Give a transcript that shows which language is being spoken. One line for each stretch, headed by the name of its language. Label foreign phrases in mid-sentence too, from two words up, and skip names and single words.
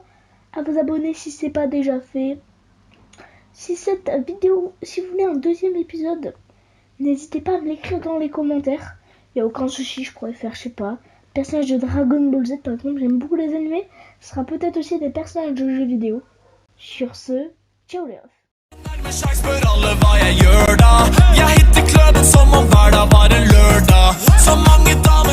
French: À vous abonner si c'est pas déjà fait. Si cette vidéo, si vous voulez un deuxième épisode, n'hésitez pas à me l'écrire dans les commentaires. Il n'y a aucun souci, je pourrais faire, je sais pas, personnage de Dragon Ball Z par exemple, j'aime beaucoup les animés. Ce sera peut-être aussi des personnages de jeux vidéo. Sur ce, ciao les refs.
Norwegian: Spør alle hva jeg gjør da. Jeg hitter kløden som om hverdag var en lørdag. Så mange